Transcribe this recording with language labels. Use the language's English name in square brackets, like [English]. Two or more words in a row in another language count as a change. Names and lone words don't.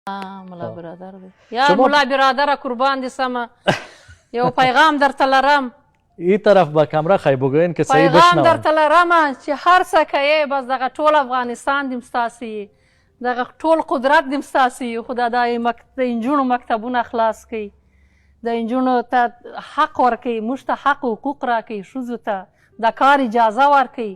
[Pashto] ملا برادر دی. یا ملا برادر قربان دي سمه یو پیغام درته لرم. [Persian] این طرف به کامرا خی بگوین که صحیح [Pashto] پیغام [Persian] بشنوم. [Pashto] درته لرم چې هر څه کوې بس دغه ټول افغانستان دې ستاسې دغه ټول قدرت دې ستاسې خو د نجونو مکتبونه خلاص کړئ، د نجونو ته حق ورکوي، موږ ته حق حقوق راکوي، ښځو ته د کار اجازه ورکوي.